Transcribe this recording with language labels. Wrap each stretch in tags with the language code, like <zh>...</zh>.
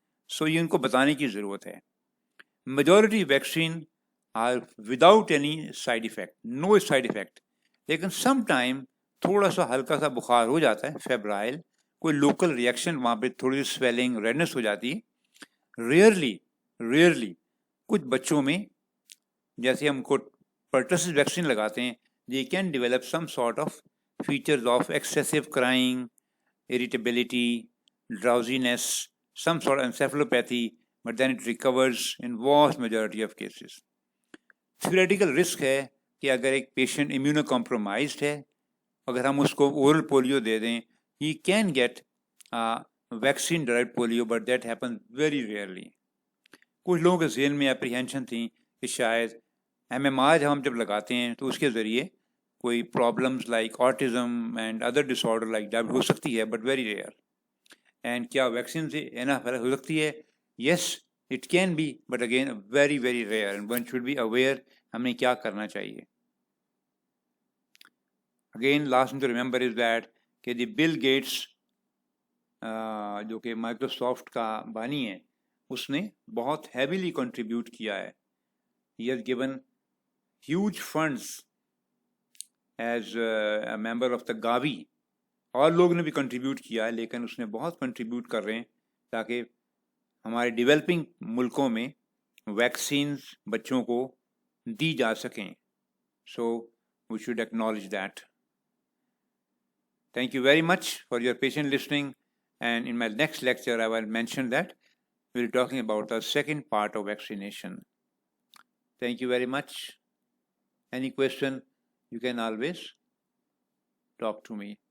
<ur>سو یہ ان کو بتانے کی ضرورت ہے.</ur> <en>Majority vaccine are without any side effect, no side effect.</en> <ur>لیکن سم ٹائم تھوڑا سا ہلکا سا بخار ہو جاتا ہے، فیبرائل، کوئی لوکل ریئیکشن، وہاں پہ تھوڑی سی سویلنگ، ریڈنس ہو جاتی ہے. ریئرلی کچھ بچوں میں جیسے ہم کو پرٹسس ویکسین لگاتے ہیں،</ur> <en>they can develop some sort of features of excessive crying, irritability, drowsiness, some sort of encephalopathy, but then it recovers in vast majority of cases. Theoretical risk</en> <ur>ہے کہ اگر ایک پیشنٹ امیونو کمپرومائزڈ ہے، اگر ہم اس کو اورل پولیو دے دیں،</ur> <en>he can get vaccine derived polio, but that happens very rarely.</en> <ur>کچھ لوگوں کے ذہن میں اپریہینشن تھی کہ شاید MMR ہم جب لگاتے ہیں تو اس کے ذریعے کوئی problems like autism and other dish order like diabetes ہو سکتی ہے،</ur> <en>But very rare.</en> <ur>اینڈ کیا ویکسین سے اینا فرق ہو سکتی ہے؟ یس،</ur> <en>It can be, but again, very, very rare, and one should be aware</en> <ur>ہمیں کیا کرنا چاہیے.</ur> <en>Again, last thing to remember is that</en> <ur>کہ دی بل گیٹس جو کہ مائکروسافٹ کا بانی ہے, اس نے بہت ہیویلی کنٹریبیوٹ کیا ہے.</ur> <en>He has given huge funds as a member of the Gavi.</en> <ur>اور لوگ نے بھی کنٹریبیوٹ کیا ہے, لیکن اس نے بہت کنٹریبیوٹ کر رہے ہیں تاکہ ہمارے ڈیولپنگ ملکوں میں ویکسینز بچوں کو دی جا سکیں.</ur> <en>So we should acknowledge that. Thank you very much for your patient listening, and in my next lecture I will mention that we'll be talking about the second part of vaccination. Thank you very much. Any question, you can always talk to me.</en>